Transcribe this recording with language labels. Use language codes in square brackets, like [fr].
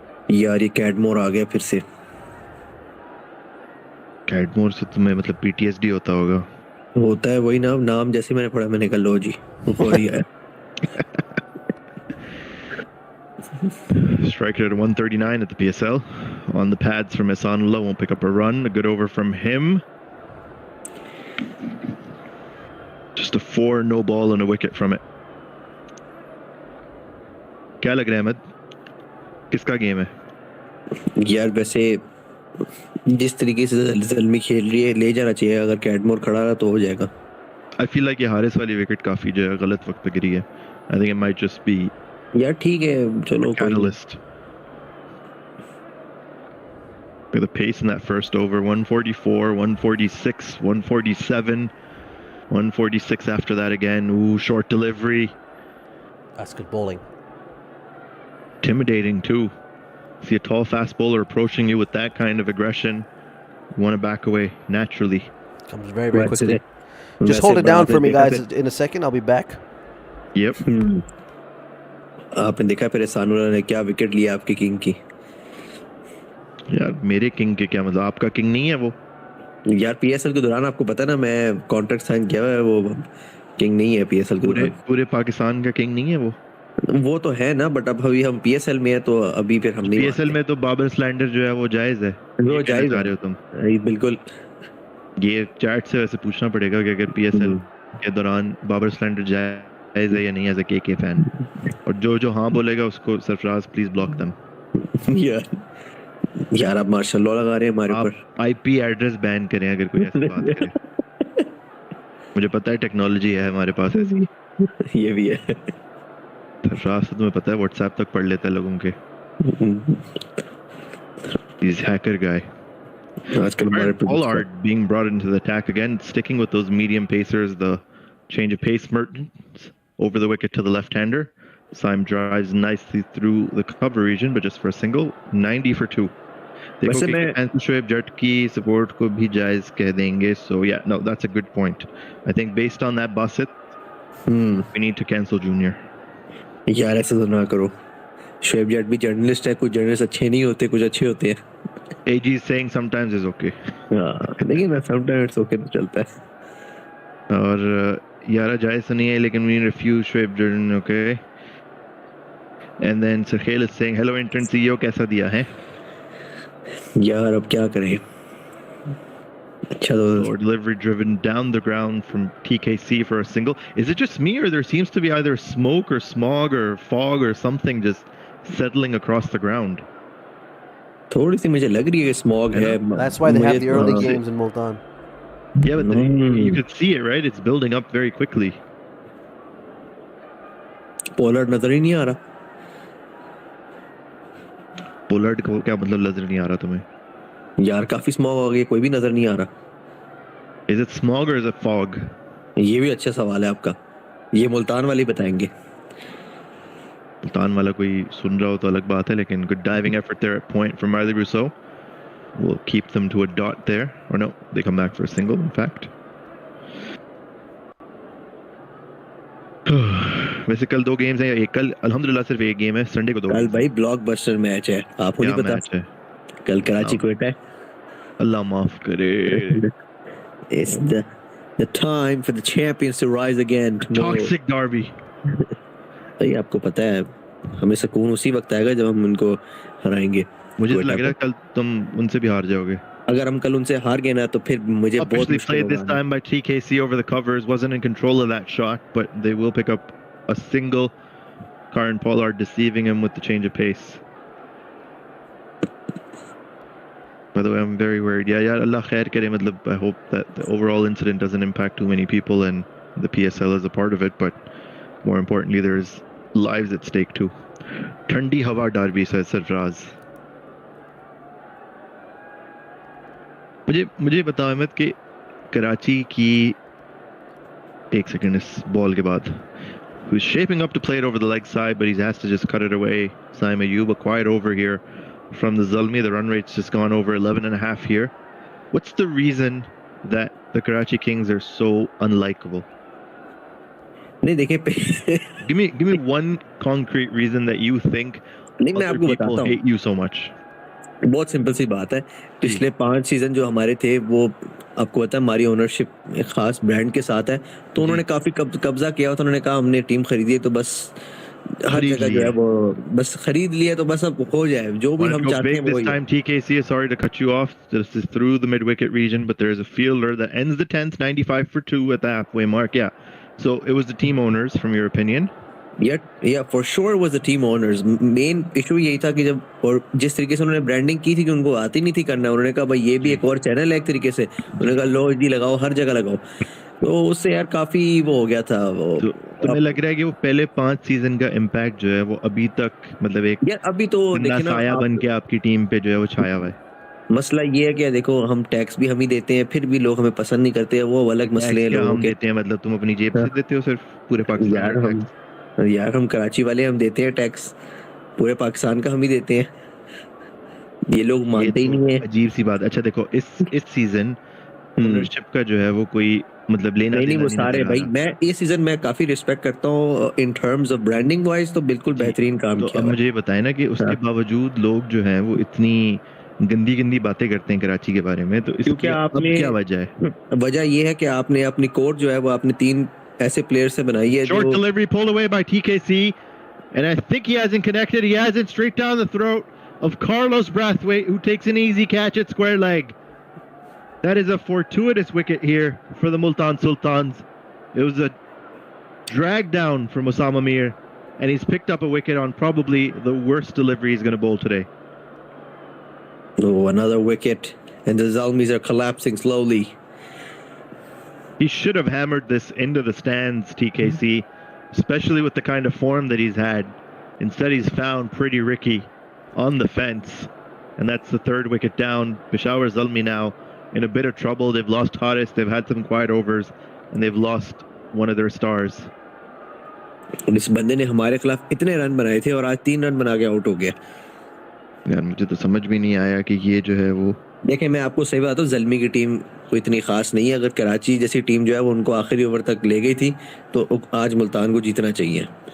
[hi] यार ये कैडमोर आ गया फिर से कैडमोर से तुम्हें मतलब PTSD होता होगा होता है वही नाम जैसे मैंने पढ़ा मैंने कहा लो जी ऊपर ही है [en] Striker at 139 at the PSL on the pads from Ihsanullah, won't pick up a run. A good over from him. Just a 4 no ball and a wicket from it. [hi] क्या लग रहा है अहमद किसका गेम है यार वैसे जिस तरीके से ज़ल्मी खेल रही है ले जाना चाहिए अगर कैडमोर खड़ा रहा तो हो जाएगा [en] I feel like [hi] ये हारिस वाली विकेट काफी जो है गलत वक्त पे गिरी है [en] I think it might just be [hi] यार ठीक है चलो [en] catalyst. Look at the pace in that first over. 144, 146, 147, 146 after that again. Ooh, short delivery. That's good bowling. Intimidating too. See a tall fast bowler approaching you with that kind of aggression. You want to back away naturally. Comes very, very quickly. Just hold it down for me, guys. In a second, I'll be back. Yep. [hi] आपने देखा फिर ihsanullah ने क्या wicket लिया आपके king की यार मेरे किंग के क्या मतलब आपका किंग नहीं है वो यार पीएसएल के दौरान आपको पता ना मैं कॉन्ट्रैक्ट साइन किया है वो किंग नहीं है पीएसएल के दौरान पूरे पाकिस्तान का किंग नहीं है वो तो है ना बट अब अभी हम पीएसएल में है तो अभी फिर हम नहीं पीएसएल में तो बाबर स्लैंडर जो है वो जायज है वो जायज आ रहे हो तुम बिल्कुल ये चैट से वैसे पूछना पड़ेगा कि अगर पीएसएल के दौरान बाबर स्लैंडर जायज है या नहीं एज अ केके फैन और जो हाँ बोलेगा उसको सरफराज प्लीज ब्लॉक देम यार आप मार्शल लॉ लगा रहे हैं हमारे ऊपर आईपी एड्रेस बैन करें अगर कोई ऐसी बात करे मुझे पता है टेक्नोलॉजी है हमारे पास ऐसी ये भी है सरफराज तुम्हें पता है व्हाट्सएप तक पढ़ लेता है लोगों के [en] he's hacker guy Pollard being brought into the attack again, sticking with those medium pacers, the change of pace Mertens over the wicket to the left-hander. Saim drives nicely through the cover region, but just for a single, 90 for 2. [hi] देखो कि Shoaib Jat की support को भी जायज कह देंगे. [en] So yeah, no, that's a good point. I think based on that Basit, we need to cancel Junior. [hi] यार ऐसा तो ना करो. शोएब जट भी जर्नलिस्ट है कुछ जर्नलिस्ट अच्छे नहीं होते कुछ अच्छे होते हैं [en] AG is saying sometimes is okay [hi] लेकिन ना [en] sometimes it's okay [hi] तो चलता है और यारा जायज नहीं है लेकिन [en] we refuse [hi] Shoaib Jatt [en] okay and then Sakhel is saying hello intern CEO [hi] कैसा दिया है यार अब क्या करें अच्छा [en] or delivery driven down the ground from TKC for a single. Is it just me or there seems to be either smoke or smog or fog or something just settling across the ground? [hi] थोड़ी सी मुझे लग रही है smog है. [en] That's why they have the early [hi] मुझे- [en] games in Multan. Yeah, but you could see it, right? It's building up very quickly. [hi] Polar नजर ही नहीं आ रहा. पोलर्ड को क्या मतलब नजर नहीं आ रहा तुम्हें? यार काफी स्मॉग हो गई, कोई भी नजर नहीं आ रहा. [en] Is it smog or is it fog? [hi] ये भी अच्छा सवाल है आपका, ये मुल्तान वाले बताएंगे. मुल्तान वाला कोई सुन रहा हो तो अलग बात है, लेकिन [en] good diving effort there at point from Marley Rousseau. We'll keep them to a dot there. Or no, they come back for a single, in fact. [hi] वैसे कल 2 गेम्स हैं, एक कल अल्हम्दुलिल्लाह सिर्फ एक गेम है, संडे को 2. कल भाई ब्लॉकबस्टर मैच है, आपको नहीं पता? मैच है? कल कराची क्वेटा है. अल्लाह माफ करे. [en] It's the time for the champions to rise again. Toxic derby. [hi] भाई आपको पता है हमें सुकून उसी वक्त आएगा जब हम उनको हराएंगे. मुझे तो लग रहा है कल तुम उनसे भी हार जाओगे. अगर हम कल उनसे हार गए ना तो फिर मुझे बहुत मुश्किल [en] played [hi] होगा. [en] this time by TKC over the covers, wasn't in control of that shot, but they will pick up a single. Karen Pollard deceiving him with the change of pace. By the way, I'm very worried. Yeah, [hi] Allah khair kare. [en] Matlab, I hope that the overall incident doesn't impact too many people and the PSL is a part of it, but more importantly, there's lives at stake too. Thandi hawa derby, says Sarfraz. [hi] मुझे बताओ अहमद कि कराची की एक second इस ball के बाद [en] who's shaping up to play it over the leg side, but he's asked to just cut it away. Saim Ayoub, a quiet over here from the Zalmi. The run rate's just gone over 11.5 here. What's the reason that the Karachi Kings are so unlikable? [hi] नहीं देखिए [en] Give me one concrete reason that you think [hi] नहीं मैं [en] other [hi] आपको [en] people [hi] बताता हूँ. [en] hate you so much. [hi] बहुत simple सी बात है. पिछले 5 सीजन जो हमारे थे वो आपको पता है हमारी ओनरशिप एक खास ब्रांड के साथ है, तो उन्होंने काफी कब्जा किया. तो उन्होंने कहा हमने टीम खरीदी है तो बस हर जगह जो है वो बस खरीद लिया तो बस अब हो जाए जो भी हम चाहते हैं वो. [en] This time TKC is sorry to cut you off. This is through the mid-wicket region, but there is a fielder that ends the 10th 95 for 2 at the halfway mark. Yeah. So it was the team owners, from your opinion. Yeah, for sure it was the team owners. [hi] Main issue यही था कि जब और जिस तरीके से उन्होंने branding की थी कि उनको आती नहीं थी करना, उन्होंने कहा भाई ये भी एक और चैनल है एक तरीके से, उन्होंने कहा लो जी लगाओ हर जगह लगाओ, तो उससे यार काफी वो हो गया था वो. तो तुम्हें लग रहा है कि वो पहले 5 सीजन का इम्पैक्ट जो है वो अभी तक मतलब एक यार अभी तो देखिए ना साया बन के आपकी टीम पे जो है वो छाया हुआ है. मसला ये है कि देखो हम टैक्स भी हम ही देते हैं, फिर भी लोग हमें पसंद नहीं करते, वो अलग मसले हैं लोगों हम के. देते हैं मतलब तुम अपनी जेब से देते हो सिर्फ पूरे पाकिस्तान यार हम कराची वाले हम देते हैं टैक्स, पूरे पाकिस्तान का हम ही देते हैं, ये लोग मानते ही नहीं है. अजीब सी बात. अच्छा देखो इस सीजन ओनरशिप का जो है वो कोई मतलब लेना नहीं वो सारे भाई मैं ये सीजन में काफी रिस्पेक्ट करता हूँ in terms of branding wise, तो बिल्कुल बेहतरीन काम तो किया. अब मुझे ये बताएं ना कि उसके बावजूद लोग जो हैं वो इतनी गंदी बातें करते हैं कराची के बारे में, तो इसकी क्या वजह है? वजह ये है कि आपने अपनी कोर्ट जो है वो आपने 3 ऐसे प्लेयर से बनाई है. [en] Short delivery pulled away by TKC, and I think he hasn't connected. He has it straight down the throat of Carlos Brathwaite, who takes an easy catch at square leg. That is a fortuitous wicket here for the Multan Sultans. It was a drag down from Osama Mir, and he's picked up a wicket on probably the worst delivery he's going to bowl today. Oh, another wicket, and the Zalmis are collapsing slowly. He should have hammered this into the stands, TKC, especially with the kind of form that he's had. Instead, he's found Pretty Ricky on the fence, and that's the 3rd wicket down. Peshawar Zalmi now in a bit of trouble. They've lost Haris, they've had some quiet overs, and they've lost one of their stars. [hi] इस बंदे ने हमारे खिलाफ इतने run बनाए थे और आज 3 रन बना के आउट हो गया. यार मुझे तो समझ भी नहीं आया कि ये जो है वो. देखिए मैं आपको सही बात हूँ, ज़ल्मी की टीम कोई इतनी खास नहीं है. अगर कराची जैसी टीम जो है वो उनको आखिरी ओवर तक ले गई थी तो आज मुल्तान को जीतना चाहिए.